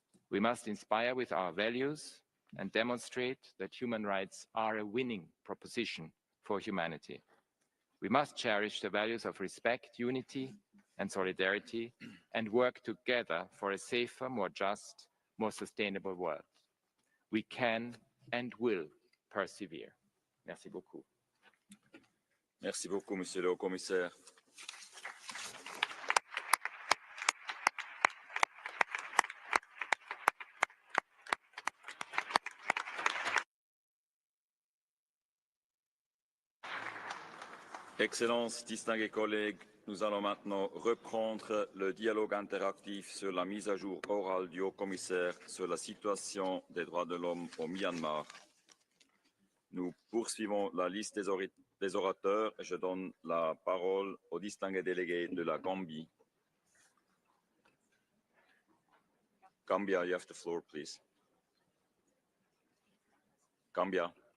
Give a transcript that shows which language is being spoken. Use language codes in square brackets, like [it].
[en] We must inspire with our values and demonstrate that human rights are a winning proposition for humanity. We must cherish the values of respect, unity, and solidarity, and work together for a safer, more just, more sustainable world. We can and will persevere. [fr] Merci beaucoup. Merci beaucoup, Monsieur le Haut-Commissaire. Excellences, distingués collègues, nous allons maintenant reprendre le dialogue interactif sur la mise à jour orale du Haut-Commissaire sur la situation des droits de l'homme au Myanmar. Nous poursuivons la liste des orateurs et je donne la parole au distingué délégué de la Gambie. [en] Gambia, you have the floor, please. Gambia.